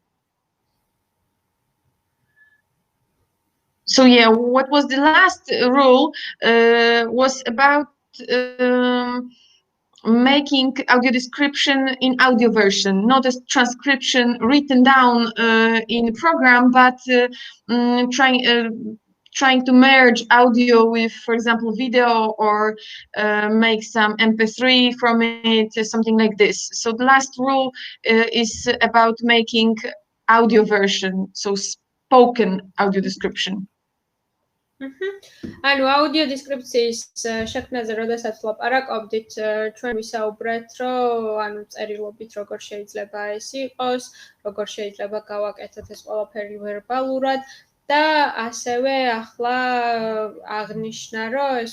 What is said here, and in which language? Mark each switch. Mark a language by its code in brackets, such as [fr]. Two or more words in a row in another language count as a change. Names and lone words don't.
[en] So yeah, what was the last rule was about making audio description in audio version, not as transcription written down in program, but trying to merge audio with, for example, video, or make some MP3 from it, something like this. So the last rule is about making audio version, so spoken audio description. [ka] ანუ აუდიო დესკრიფციის შექმნაზე, როდესაც ვლაპარაკობდით, ჩვენ ვისაუბრეთ, რომ ანუ წერილობით როგორ შეიძლება ეს იყოს, როგორ შეიძლება გავაკეთოთ ეს ყველაფერი ვერბალურად და ასევე ახლა აღნიშნა, რომ ეს